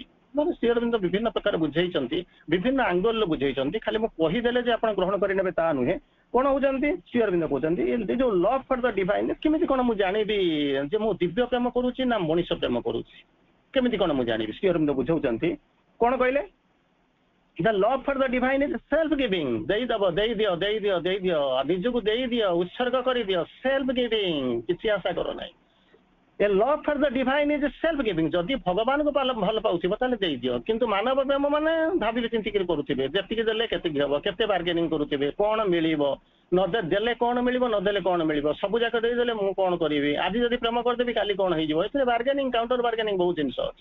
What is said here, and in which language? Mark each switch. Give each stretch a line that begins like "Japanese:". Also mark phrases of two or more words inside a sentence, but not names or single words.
Odia: ମାନେ ଶ୍ରୀ ଅରବିନ୍ଦ ବିଭିନ୍ନ ପ୍ରକାର ବୁଝେଇଛନ୍ତି, ବିଭିନ୍ନ ଆଙ୍ଗଲରେ ବୁଝେଇଛନ୍ତି, ଖାଲି ମୁଁ କହିଦେଲେ ଯେ ଆପଣ ଗ୍ରହଣ କରିନେବେ ତାହା ନୁହେଁ। କଣ ହଉଛନ୍ତି ଶ୍ରୀ ଅରବିନ୍ଦ କହୁଛନ୍ତି ଏ ଯୋଉ
English: love for the divine,
Odia: କେମିତି କଣ ମୁଁ ଜାଣିବି ଯେ ମୁଁ ଦିବ୍ୟ ପ୍ରେମ କରୁଛି ନା ମଣିଷ ପ୍ରେମ କରୁଛି, କେମିତି କଣ ମୁଁ ଜାଣିବି? ଶ୍ରୀ ଅରବିନ୍ଦ ବୁଝାଉଛନ୍ତି କଣ କହିଲେ,
English: The love for the divine is self-giving.
Odia: ଦେଇଦବ, ଦେଇଦିଅ, ନିଜକୁ ଦେଇଦିଅ, ଉତ୍ସର୍ଗ କରିଦିଅ,
English: self-giving,
Odia: କିଛି ଆଶା କର ନାହିଁ।
English: A love for the divine is self-giving.
Odia: ଯଦି ଭଗବାନଙ୍କୁ ଭଲ ପାଉଥିବ ତାହେଲେ ଦେଇଦିଅ, କିନ୍ତୁ ମାନବ ପ୍ରେମ ମାନେ ଭାବିବେ ଚିନ୍ତିକିରି କରୁଥିବେ, ଯେତିକି ଦେଲେ କେତିକି ହବ, କେତେ ବାର୍ଗେନିଂ କରୁଥିବେ, କଣ ମିଳିବ, ଦେଲେ କଣ ମିଳିବ, ନଦେଲେ କଣ ମିଳିବ, ସବୁ ଯାକ ଦେଇଦେଲେ ମୁଁ କଣ କରିବି, ଆଜି ଯଦି ପ୍ରେମ କରିଦେବି କାଲି କଣ ହେଇଯିବ, ଏଥିରେ ବାର୍ଗେନିଂ,
English: counter bargaining
Odia: ବହୁତ ଜିନିଷ ଅଛି।